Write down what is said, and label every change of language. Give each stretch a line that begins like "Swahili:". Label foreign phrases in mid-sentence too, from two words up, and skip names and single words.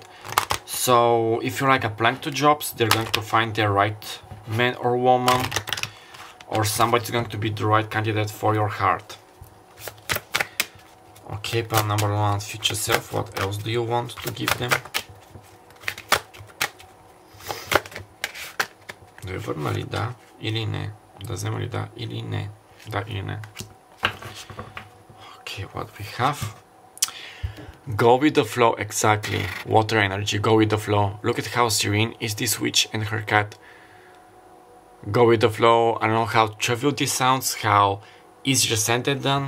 English: So if you're like applying to jobs, they're going to find their right man or woman, or somebody's going to be the right candidate for your heart. Okay, pile number 1, future self. What else do you want to give them?
Serbian: Dă-i li da ili ne. Dă-i li da ili ne. Da ili ne.
English: Okay, what we have? Go with the flow, exactly. Water energy, go with the flow. Look at how serene is this witch and her cat. Go with the flow. I don't know how trivial this sounds, how easier said than done.